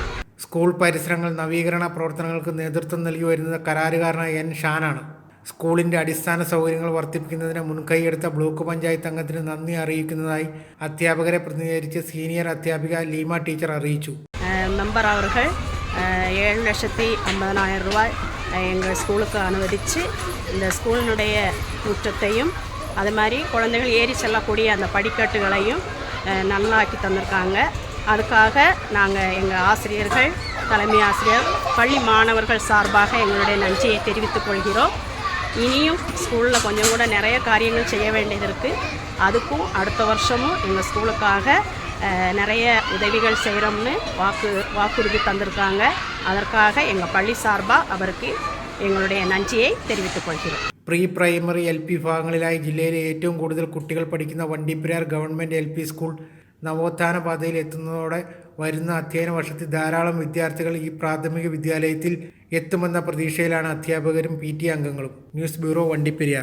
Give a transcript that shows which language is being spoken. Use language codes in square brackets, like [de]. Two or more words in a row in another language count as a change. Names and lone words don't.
[ml] സ്കൂൾ പരിസരങ്ങൾ നവീകരണ പ്രവർത്തനങ്ങൾക്ക് നേതൃത്വം നൽകി വരുന്നത് കരാറുകാരനായ N. ഷാനാണ്. സ്കൂളിൻ്റെ അടിസ്ഥാന സൗകര്യങ്ങൾ വർദ്ധിപ്പിക്കുന്നതിന് മുൻകൈയെടുത്ത ബ്ലോക്ക് പഞ്ചായത്ത് അംഗത്തിന് നന്ദി അറിയിക്കുന്നതായി അധ്യാപകരെ പ്രതിനിധീകരിച്ച് സീനിയർ അധ്യാപിക ലീമ ടീച്ചർ അറിയിച്ചു. [ta] മെമ്പർ அவர்கள் 7,50,000 ரூபாய் எங்கள் ஸ்கூலுக்கு அனுமதித்து இந்த ஸ்கூலினுடைய முற்றத்தையும் அது மாதிரி குழந்தைகள் ஏறி செல்லக்கூடிய அந்த படிக்கட்டுகளையும் நல்லாக்கி தந்திருக்காங்க. அதுக்காக நாங்கள் எங்கள் ஆசிரியர்கள், தலைமை ஆசிரியர், பள்ளி மாணவர்கள் சார்பாக எங்களுடைய நன்றியை தெரிவித்துக் கொள்கிறோம். இனியும் ஸ்கூலில் கொஞ்சம் கூட நிறைய காரியங்கள் செய்ய வேண்டியது இருக்குது. அதுக்கும் அடுத்த வருஷமும் எங்கள் ஸ்கூலுக்காக நிறைய உதவிகள் செய்கிறோம்னு வாக்குறுதி தந்திருக்காங்க. அதற்காக எங்கள் பள்ளி சார்பாக அவருக்கு எங்களுடைய நன்றியை தெரிவித்துக் கொள்கிறோம். [en] pre primary LP [ml] വിഭാഗങ്ങളിലായി ജില്ലയിലെ ഏറ്റവും കൂടുതൽ കുട്ടികൾ പഠിക്കുന്ന വണ്ടിപ്പെരിയാർ ഗവൺമെൻറ് LP സ്കൂൾ നവോത്ഥാന പാതയിൽ എത്തുന്നതോടെ വരുന്ന അധ്യയന വർഷത്തിൽ ധാരാളം വിദ്യാർത്ഥികൾ ഈ പ്രാഥമിക വിദ്യാലയത്തിൽ എത്തുമെന്ന പ്രതീക്ഷയിലാണ് അധ്യാപകരും PT അംഗങ്ങളും. [en] news bureau, [ml] വണ്ടിപ്പെരിയാർ.